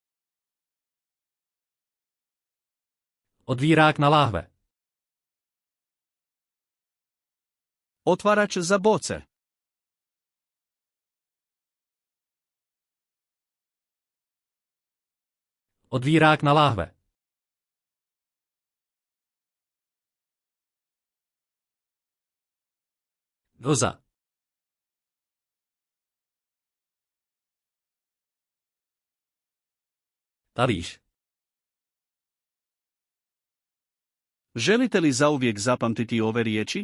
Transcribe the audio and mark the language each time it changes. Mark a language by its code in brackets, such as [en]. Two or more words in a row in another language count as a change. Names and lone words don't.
[cs] Odvírák na láhve. [hr] Otvarač za boce. [cs] Odvírák na láhve. [hr] Doza. [cs] Talíř. [hr] Želite li zauvijek zapamtiti ove riječi?